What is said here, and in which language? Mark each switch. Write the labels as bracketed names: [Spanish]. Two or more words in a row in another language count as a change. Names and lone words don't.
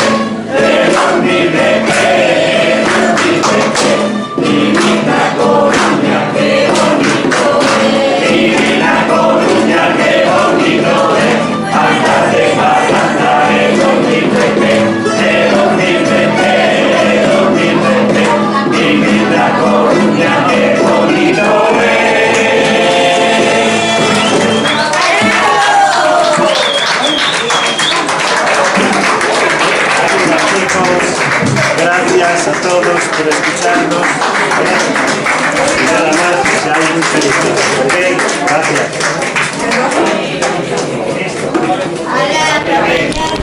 [Galician] de que, vivi na Coruña que bonito é, vivi na Coruña que bonito é, andar de cara, andar de dormir de que, vivi na Coruña que bonito é. [Spanish] Gracias a todos por escucharnos. Y nada más, seáis muy felices. ¿Ok? Gracias.